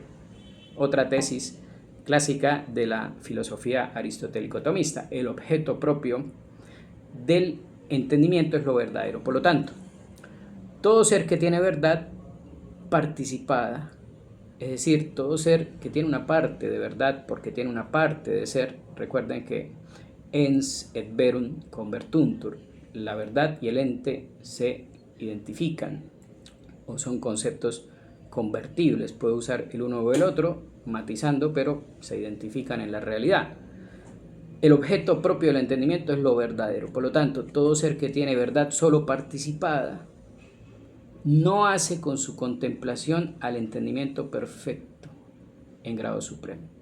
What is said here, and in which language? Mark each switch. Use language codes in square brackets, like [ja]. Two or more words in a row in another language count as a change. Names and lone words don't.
[es] Otra tesis clásica de la filosofía aristotélico-tomista: el objeto propio del entendimiento es lo verdadero. Por lo tanto, todo ser que tiene verdad participada, es decir, todo ser que tiene una parte de verdad porque tiene una parte de ser, recuerden que [la] ens et verum convertuntur, [es] la verdad y el ente se identifican o son conceptos convertibles, puede usar el uno o el otro, matizando, pero se identifican en la realidad. El objeto propio del entendimiento es lo verdadero. Por lo tanto, todo ser que tiene verdad solo participada no hace con su contemplación al entendimiento perfecto en grado supremo.